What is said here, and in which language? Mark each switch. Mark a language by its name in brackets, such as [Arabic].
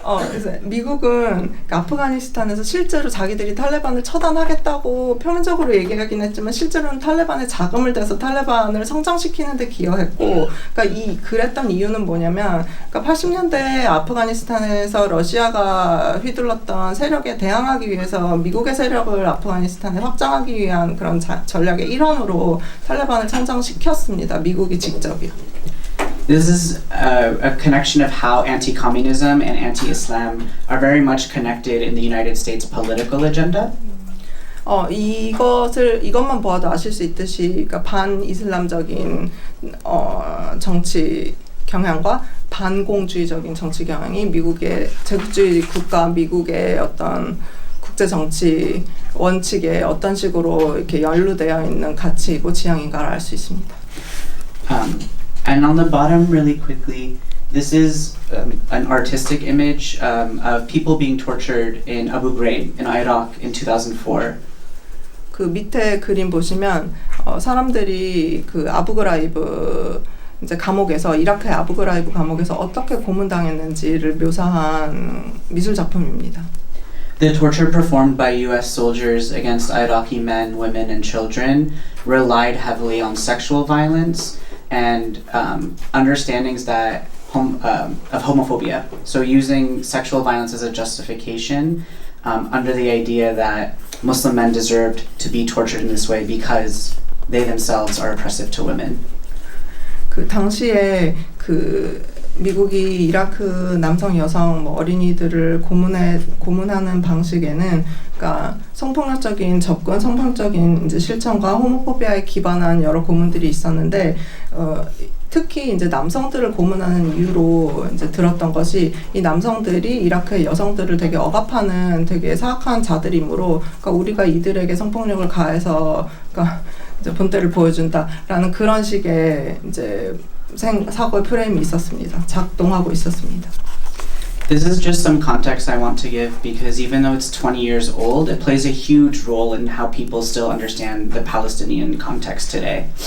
[Korean] 그래서 미국은 아프가니스탄에서 실제로 자기들이 탈레반을 처단하겠다고 표면적으로 얘기하긴 했지만 실제로는 탈레반에 자금을 대서 탈레반을 성장시키는 데 기여했고 그러니까 그랬던 이유는 뭐냐면 그러니까 80년대 아프가니스탄에서 러시아가 휘둘렀던 세력에 대항하기 위해서 미국의 세력을 아프가니스탄에 확장하기 위한 그런 전략의 일환으로 탈레반을 성장시켰습니다. 미국이 직접이요. [English] This is a connection of how anti-communism and anti-Islam are very much connected in the United States political agenda. [Korean] 이것만 보아도 아실 수 있듯이, 그러니까 반이슬람적인 정치 경향과 반공주의적인 정치 경향이 미국의 제국주의 국가, 미국의 어떤 국제 정치 원칙에 어떤 식으로 이렇게 연루되어 있는 가치이고 지향인가를 알 수 있습니다. [English] And on the bottom, really quickly, this is an artistic image of people being tortured in Abu Ghraib in Iraq in 2004. [Korean] 그 밑에 그림 보시면 사람들이 그 아부그라이브 이제 감옥에서, 이라크의 아부그라이브 감옥에서 어떻게 고문당했는지를 묘사한 미술 작품입니다. [English] The torture performed by U.S. soldiers against Iraqi men, women, and children relied heavily on sexual violence and understandings that of homophobia. So using sexual violence as a justification under the idea that Muslim men deserved to be tortured in this way because they themselves are oppressive to women. [Korean] 그 당시에 그 미국이 이라크 남성, 여성, 어린이들을 고문하는 방식에는, 그러니까 성폭력적인 접근, 성폭력적인 이제 실천과 호모포비아에 기반한 여러 고문들이 있었는데, 특히 이제 남성들을 고문하는 이유로 이제 들었던 것이, 이 남성들이 이라크의 여성들을 되게 억압하는 되게 사악한 자들이므로, 그러니까 우리가 이들에게 성폭력을 가해서, 그러니까 이제 본때를 보여준다라는 그런 식의 이제 사고의 프레임이 있었습니다. 작동하고 있었습니다. [English] This is just some context I want to give because even though it's 20 years old, it plays a huge role in how people still understand the Palestinian context today.